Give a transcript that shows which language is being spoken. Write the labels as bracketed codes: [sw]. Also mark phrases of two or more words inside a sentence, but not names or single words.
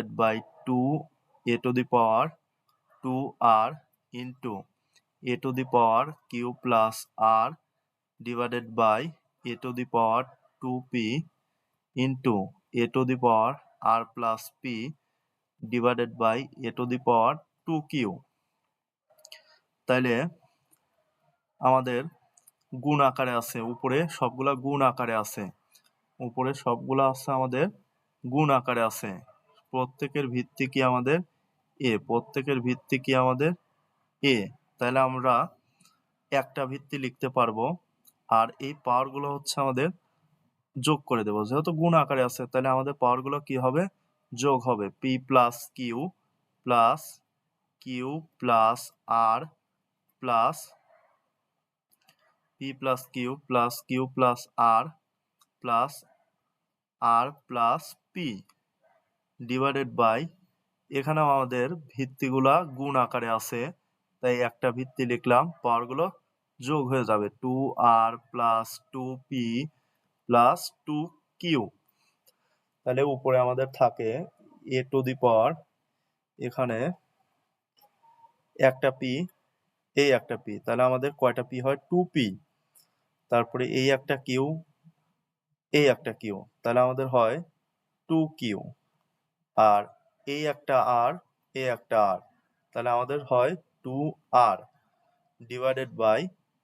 [en] by 2 a to the power 2r into a to the power q plus r divided by a to the power 2p into a to the power r plus p divided by a to the power 2q [bn] তাইলে আমাদের গুণ আকারে আছে উপরে সবগুলা গুণ আকারে আছে আমাদের গুণ আকারে আছে প্রত্যেকের ভিত্তি কি আমাদের a তাহলে আমরা একটা ভিত্তি লিখতে পারবো আর এই পাওয়ার গুলো হচ্ছে আমাদের যোগ করে দেবো যেহেতু গুণ আকারে আছে তাহলে আমাদের পাওয়ার গুলো কি হবে যোগ হবে [en] p plus q plus q plus r plus p plus q plus q plus r plus r plus p divided by [bn] এখানেও আমাদের ভিত্তিগুলা গুণ আকারে আছে তাই একটা ভিত্তি লিখলাম পাওয়ার গুলো যোগ হয়ে যাবে [en] 2r plus 2p plus 2q [bn] তাহলে উপরে আমাদের থাকে [en] a to the power [bn] এখানে একটা p এই একটা p তাহলে আমাদের কয়টা p হয় 2p তারপরে এই একটা q এই একটা q তাহলে আমাদের হয় 2q আর এই একটা r এই একটা r তাহলে আমাদের হয় 2r [en] divided by